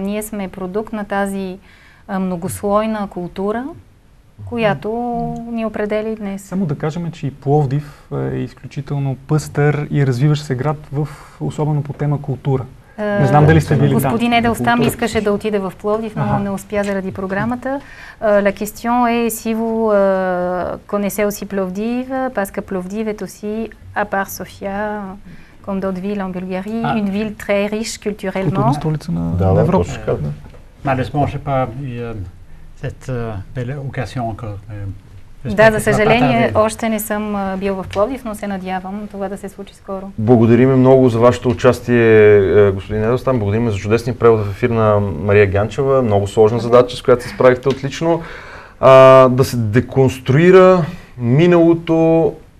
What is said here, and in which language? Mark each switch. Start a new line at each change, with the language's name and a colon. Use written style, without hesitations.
Bulgarian: Ние сме продукт на тази многослойна култура, която ни определя и днес. Само да кажем, че и Пловдив е изключително пъстър и развиващ се град, особено по тема култура. Не знам дали сте били там. Господин Еделстам искаше да отиде в Пловдив, но не успя заради програмата.
French: La question est si vous connaissez aussi Plovdiv, parce que Plovdiv est aussi, à part Sofia, comme d'autres villes en Bulgarie, une ville très riche culturellement.
Bulgarian: Културна столица на Европа.
French: Malheureusement, je n'ai pas eu cette belle occasion encore.
Bulgarian: Да, за съжаление, още не съм бил в Пловдив, но се надявам това да се случи скоро. Благодарим много за вашето участие, господин Еделстам. Благодарим за чудесния превод в ефир на Мария Ганчева. Много сложна задача, с която се справихте отлично. Да се деконструира миналото.